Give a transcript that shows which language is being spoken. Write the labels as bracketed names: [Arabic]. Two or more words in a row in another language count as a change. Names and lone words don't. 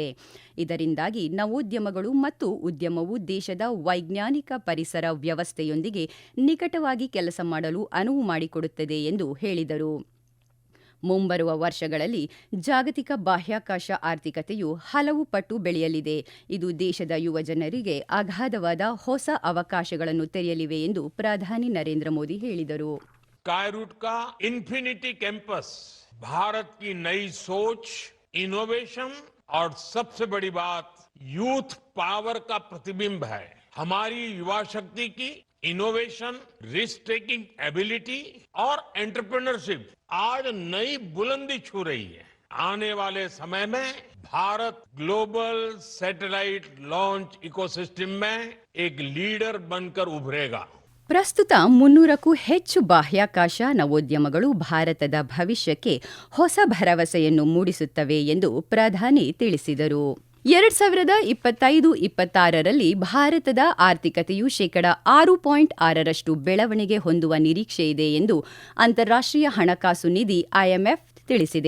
[Kannada] ಇದರಿಂದಾಗಿ ನವೋದ್ಯಮಗಳು ಮತ್ತು ಉದ್ಯಮವು ದೇಶದ ವೈಜ್ಞಾನಿಕ ಪರಿಸರ ವ್ಯವಸ್ಥೆಯೊಂದಿಗೆ ನಿಕಟವಾಗಿ ಕೆಲಸ ಮಾಡಲು ಅನುವು ಮಾಡಿಕೊಡುತ್ತದೆ ಎಂದು ಹೇಳಿದರು. ಮುಂಬರುವ ವರ್ಷಗಳಲ್ಲಿ ಜಾಗತಿಕ ಬಾಹ್ಯಾಕಾಶ ಆರ್ಥಿಕತೆಯು ಹಲವು ಪಟ್ಟು ಬೆಳೆಯಲಿದೆ. ಇದು ದೇಶದ ಯುವ ಜನರಿಗೆ ಅಗಾಧವಾದ ಹೊಸ ಅವಕಾಶಗಳನ್ನು ತೆರೆಯಲಿವೆ ಎಂದು ಪ್ರಧಾನಿ ನರೇಂದ್ರ ಮೋದಿ ಹೇಳಿದರು. [Hindi] स्काईरूट का इन्फिनिटी कैंपस भारत की नई सोच, इनोवेशन और सबसे बड़ी बात [English] youth power [Hindi] का प्रतिबिंब है. हमारी युवा शक्ति की इनोवेशन, [English] risk taking ability [Hindi] और एंटरप्रेन्योरशिप आज नई बुलंदी छू रही है. आने वाले समय में भारत [English] global satellite launch ecosystem [Hindi] में एक लीडर बनकर उभरेगा. [Kannada] ಪ್ರಸ್ತುತ 300ಕ್ಕೂ ಹೆಚ್ಚು ಬಾಹ್ಯಾಕಾಶ ನವೋದ್ಯಮಗಳು ಭಾರತದ ಭವಿಷ್ಯಕ್ಕೆ ಹೊಸ ಭರವಸೆಯನ್ನು ಮೂಡಿಸುತ್ತವೆ ಎಂದು ಪ್ರಧಾನಿ ತಿಳಿಸಿದರು. 2025-26ರಲ್ಲಿ ಭಾರತದ ಆರ್ಥಿಕತೆಯು ಶೇಕಡ 6.6ರಷ್ಟು ಬೆಳವಣಿಗೆ ಹೊಂದುವ ನಿರೀಕ್ಷೆಯಿದೆ ಎಂದು ಅಂತಾರಾಷ್ಟ್ರೀಯ ಹಣಕಾಸು ನಿಧಿ ಐಎಂಎಫ್ ತಿಳಿಸಿದೆ.